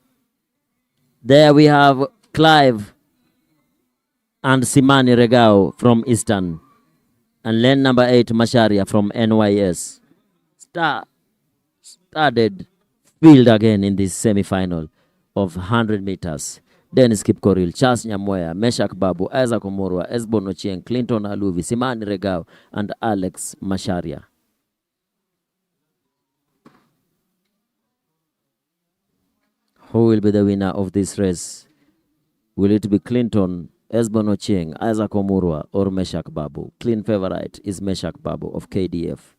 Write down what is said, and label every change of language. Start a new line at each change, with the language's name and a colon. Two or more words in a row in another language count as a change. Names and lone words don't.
English: There we have Clive and Simani Regao from Eastern. And lane number 8, Masharia from NYS. Started field again in this semi-final of 100 meters. Dennis Kipkoril, Charles Nyamweya, Meshak Babu, Isaac Omurwa, Esbon Ochieng, Clinton Aluvi, Simani Regao, and Alex Masharia. Who will be the winner of this race? Will it be Clinton, Esbon Ochieng, Isaac Omurwa, or Meshak Babu? Clean favorite is Meshak Babu of KDF.